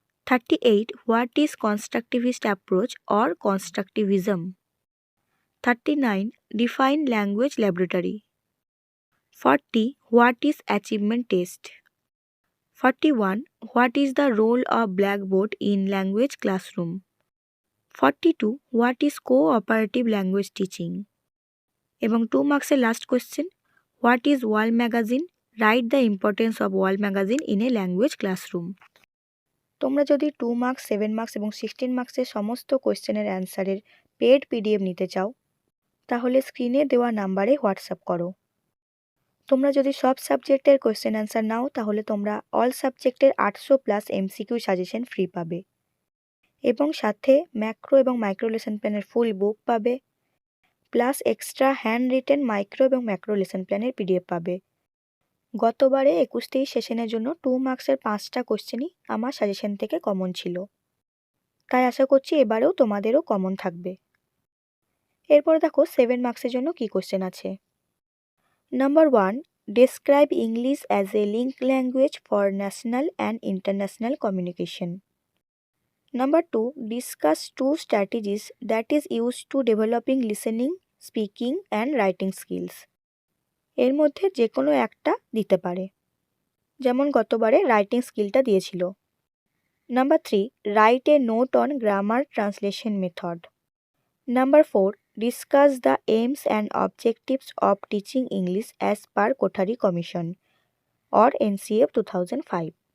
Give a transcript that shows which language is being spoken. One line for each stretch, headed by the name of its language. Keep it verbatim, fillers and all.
English: thirty-eight, what is constructivist approach or constructivism? thirty-nine, define language laboratory. forty, what is achievement test? forty-one, what is the role of blackboard in language classroom? forty-two, what is cooperative language teaching?
Bangla: এবং two মার্কসের last question,
English: What is wall magazine, write the importance of wall magazine in a language classroom.
Bangla: তোমরা যদি two marks, seven marks এবং sixteen মার্কসের সমস্ত কোয়েশ্চেনের অ্যান্সারের paid PDF নিতে চাও তাহলে স্ক্রিনে দেওয়া নাম্বারে হোয়াটসঅ্যাপ করো। তোমরা যদি সব সাবজেক্টের কোয়েশ্চেন অ্যান্সার নাও তাহলে তোমরা অল সাবজেক্টের আটশো প্লাস এমসিকিউ সাজেশন ফ্রি পাবে এবং সাথে ম্যাক্রো এবং মাইক্রো লেসন প্ল্যানের ফুল বুক পাবে, plus extra hand written micro এবং ম্যাক্রো লেসন প্ল্যানের পিডিএফ পাবে। গতবারে একুশ তেইশ সেশনের জন্য টু মার্কসের পাঁচটা কোশ্চেনই আমার সাজেশন থেকে কমন ছিল, তাই আশা করছি এবারেও তোমাদেরও কমন থাকবে। এরপরে দেখো সেভেন মার্কসের জন্য কি কোশ্চেন আছে।
English: Number one, describe English as a link language for national and international communication. Number two, discuss two strategies that is used to developing listening, speaking and writing skills.
Bangla: এর মধ্যে যে কোনো একটা দিতে পারে, যেমন গতবারে রাইটিং স্কিলটা দিয়েছিল।
English: Number three, write a note on grammar translation method. Number four, discuss the aims and objectives of teaching English as per Kothari commission or NCF two thousand five.